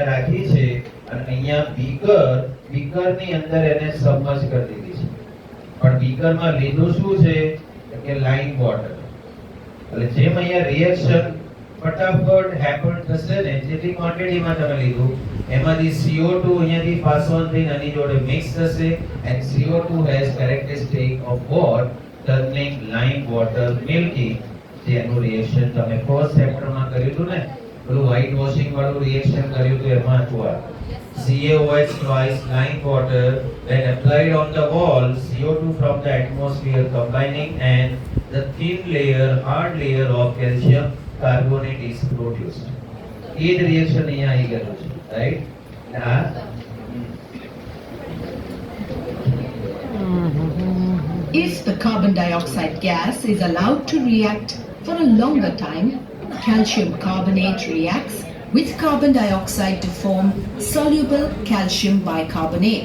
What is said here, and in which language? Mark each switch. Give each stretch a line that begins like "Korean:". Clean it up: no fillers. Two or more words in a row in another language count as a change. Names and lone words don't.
Gujarati: રાખી છે અને અહીંયા બીકરની અંદર એને સબમર્જ કરી દીધી છે પણ બીકરમાં લીધું શું છે કે
English: lime water
Gujarati: એટલે જેમ અહીંયા રિએક્શન ફટાફટ હેપન થશે ને જેટલી ક્વોન્ટિટીમાં તમે લીધું એમાંથી CO2 અહીંયાથી
English: pass on
Gujarati: થઈને આની જોડે મિક્સ થશે
English: and CO2 has characteristic of what turning lime water milky
Gujarati: જેનું રિએક્શન તમે ફર્સ્ટ ચેપ્ટરમાં કર્યું હતું ને પેલું વ્હાઇટ વોશિંગ વાળું રિએક્શન કર્યું હતું એમાં હતું આ
English: CaOH twice lime water when applied on the wall CO2 from the atmosphere combining and the thin layer hard layer of calcium carbonate is produced
Gujarati: એ જ રિએક્શન અહીંયા આવી ગયું છે રાઈટ આ
English: If the carbon dioxide gas is allowed to react for a longer time, calcium carbonate reacts with carbon dioxide to form soluble calcium bicarbonate.